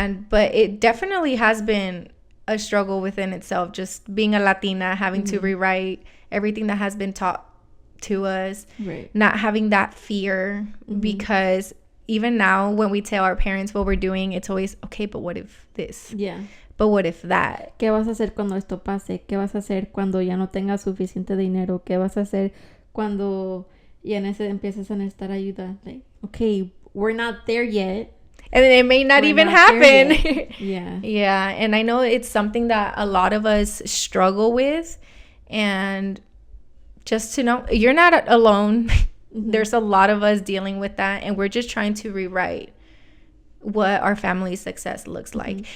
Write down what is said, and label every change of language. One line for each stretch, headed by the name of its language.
English: But it definitely has been a struggle within itself, just being a Latina, having to rewrite everything that has been taught to us, right? Not having that fear, because even now when we tell our parents what we're doing, it's always, okay, but what if this? Yeah. But what if that?
Spanish: ¿Qué vas a hacer cuando esto pase? ¿Qué vas a hacer cuando ya no tengas suficiente dinero? ¿Qué vas a hacer cuando ya empieces a necesitar ayuda?
English: Like, okay, we're not there yet. And it may not even happen. Yeah. Yeah. And I know it's something that a lot of us struggle with. And just to know, you're not alone. There's a lot of us dealing with that. And we're just trying to rewrite what our family's success looks like.